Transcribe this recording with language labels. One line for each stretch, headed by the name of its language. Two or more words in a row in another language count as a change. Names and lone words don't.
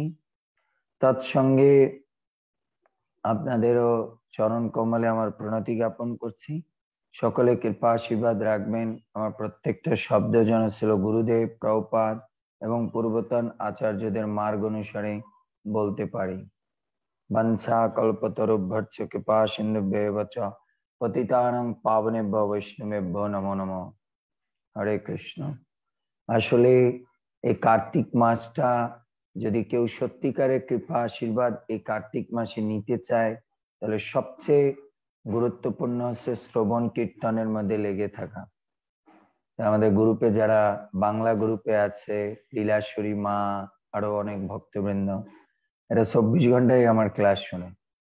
Bangla: তৎসঙ্গে আপনাদেরও চরণ কমলে আমার প্রণতি জ্ঞাপন করছি। সকলে কৃপা আশীর্বাদ রাখবেন, আমার প্রত্যেকটা শব্দ যেন ছিল গুরুদেব, প্রভুপাদ এবং পূর্বতন আচার্যদের মার্গ অনুসারে বলতে পারি।
Sanskrit: বংশা কল্পতরুভ্যর্চ কৃপা সিন্ধুভ্যেব চ পতিতানাং পাবনেভ্যো বৈষ্ণবেভ্যো নমো নমঃ। হরে কৃষ্ণ।
Bangla: আসলে এই কার্তিক মাসটা যদি কেউ সত্যিকারের কৃপা আশীর্বাদ এই কার্তিক মাসে নিতে চায়, তাহলে সবচেয়ে গুরুত্বপূর্ণ হচ্ছে শ্রবণ কীর্তনের মধ্যে লেগে থাকা। আমাদের গ্রুপে যারা বাংলা গ্রুপে আছে, লীলাশ্বরী মা, আরো অনেক ভক্তবৃন্দ, এরা 24 ঘন্টায় আমার ক্লাস শুনে।